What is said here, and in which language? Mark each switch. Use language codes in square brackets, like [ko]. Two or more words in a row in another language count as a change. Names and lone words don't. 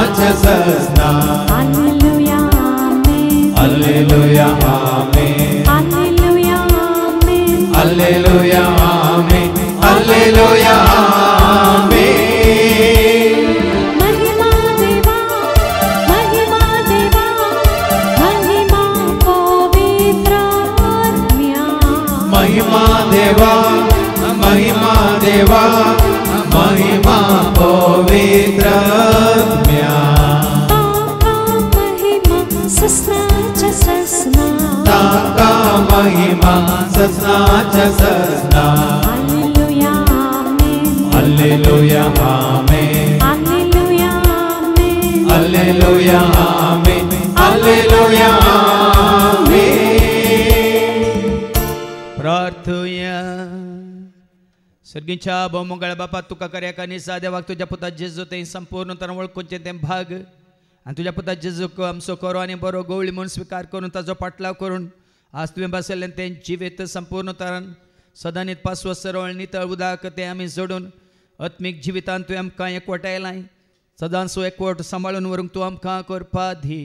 [la] सजना Alleluia, Amen. Alleluia, Amen. Alleluia, Amen. Alleluia, Amen. Alleluia, Amen. [kok] महिमा देवा, महिमा देवा, महिमा पवित्र आत्म्या. महिमा देवा, महिमा देवा, महिमा पवित्र आत्म्या. ताका महिमा ससनाच्या ससना. ताका महिमा ससनाच्या ससना. Alleluia, Amen. Alleluia, Amen. Alleluia, Amen. Alleluia, Amen. Alleluia, Amen. प्रार्थूया. सर्गीच्या बहुमंगळ बापा तुका कर्या कानिसा देवाक तुझ्या पुता जेजू ते संपूर्ण तन वळखूचे ते भाग आणि तुझ्या पुता जेजूक आमचो करो आणि बरो गवळी म्हणून स्वीकार करून ताजो पाटलाव करून आज तुवें बसयल्ले ते जिवीत संपूर्ण तरान सदां पासवो सरळ नितळ उदाक ते आमी जोडून आत्मीक जिवितांत तुवें आमकां एकवटायलाय सदांचो एकवट सांबाळून व्हरूंक तूं आमकां करपा दी.